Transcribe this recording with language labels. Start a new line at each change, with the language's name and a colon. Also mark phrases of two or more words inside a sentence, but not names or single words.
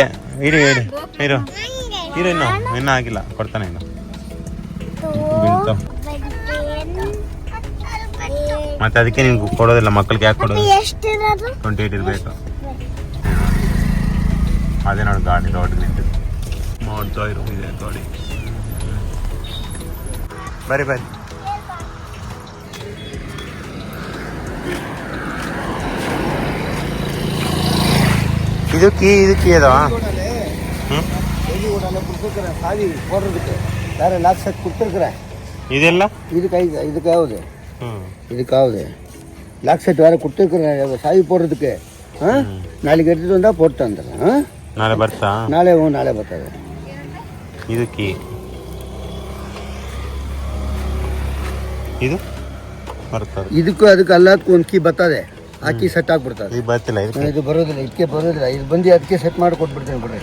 Kannada: ಇರು ಇನ್ನೂ ಆಗಿಲ್ಲ, ಕೊಡ್ತಾನೆ ಇನ್ನು ಮತ್ತೆ ಅದಕ್ಕೆ ನಿಮ್ಗೆ ಕೊಡೋದಿಲ್ಲ. ಮಕ್ಕಳಿಗೆ ಯಾಕೆ ಕೊಡೋದು? 28 ಇರಬೇಕು. ಅದೇ ನೋಡಿ ಗಾಡಿ ರೋಡ್ ನಿಂತಿದ್ದು ನೋಡ್ತಾ ಇರೋ ಇದೆ ಗಾಡಿ.
Tamil: ಬರ್ರಿ இது கீ ஏதா வேற லாக் செட் கொடுத்துருக்குறேன். இதெல்லாம் இதுக்காவது லாக் செட் வேற கொடுத்துருக்குறேன் சாவி போடுறதுக்கு. நாளைக்கு எடுத்துட்டு வந்தா போட்டு வந்துடுறேன்.
Kannada: ನಾಳೆ ಬರ್ತಾ? ನಾಳೆ ಬರ್ತದೆ. ಇದು ಕೀ ಇದು ಬರ್ತದೆ. ಇದಕ್ಕೂ ಅದಕ್ಕೆ ಎಲ್ಲದಕ್ಕೂ ಒಂದು ಕೀ ಬರ್ತದೆ. ಆ ಕೀ ಸೆಟ್ ಆಗ್ಬಿಡ್ತದೆ. ಇದು ಬರ್ತಿಲ್ಲ, ಇದು ಬರೋದಿಲ್ಲ, ಇದಕ್ಕೆ ಬರೋದಿಲ್ಲ. ಇದು ಬಂದು ಅದಕ್ಕೆ ಸೆಟ್ ಮಾಡಿ ಕೊಟ್ಬಿಡ್ತೀನಿ ಬಿಡ್ರಿ.